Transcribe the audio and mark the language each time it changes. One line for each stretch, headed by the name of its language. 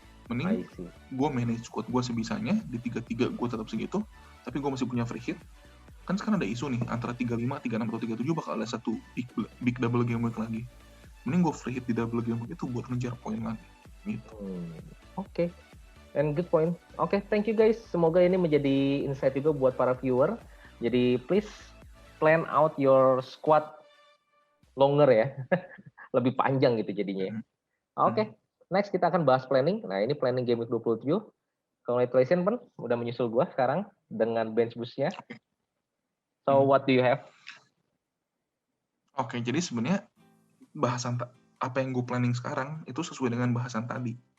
Indonesian: Mending gue manage squad gue sebisanya, di 33 gue tetap segitu, tapi gue masih punya free hit. Kan sekarang ada isu nih, antara 35, 36, atau 37 bakal ada satu big double game week lagi. Mending gue free hit di double game week itu buat ngejar poin lagi. Gitu.
English: Oke. And good point. Oke, thank you guys.
Indonesian: Semoga ini menjadi insight juga buat para viewer.
English: Jadi please plan out your squad longer ya.
Indonesian: Lebih panjang gitu jadinya. Oke. Next kita akan bahas planning. Nah, ini planning game week 27.
English: Congratulations,
Indonesian: Pen. Udah menyusul gua sekarang dengan bench boost-nya.
English: So, what do you have?
Indonesian: Oke, jadi sebenarnya bahasan apa yang gue planning sekarang itu sesuai dengan bahasan tadi.